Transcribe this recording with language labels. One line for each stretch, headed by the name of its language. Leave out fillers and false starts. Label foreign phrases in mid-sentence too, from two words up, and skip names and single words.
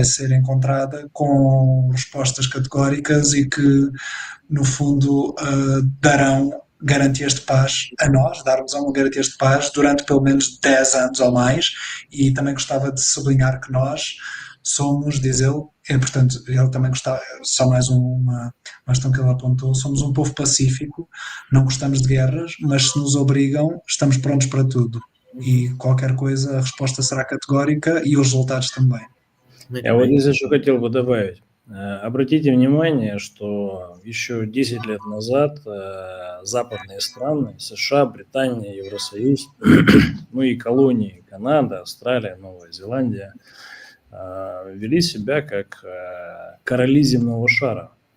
Portuguese: ser encontrada com respostas categóricas e que, no fundo, darão garantias de paz a nós, dar-nos garantias de paz durante pelo menos 10 anos ou mais, e também gostava de sublinhar que nós somos, diz ele, portanto, ele também gostava, só mais uma questão que ele apontou, somos um povo pacífico, não gostamos de guerras, mas se nos obrigam, estamos prontos para tudo. И qualquer coisa, a resposta será categórica и os resultados também.
Russian: Я вот здесь еще хотел бы добавить. Обратите внимание, что еще 10 лет назад западные страны, США, Британия, Евросоюз, ну и колонии Канада, Австралия, Новая Зеландия, вели себя как короли земного шара.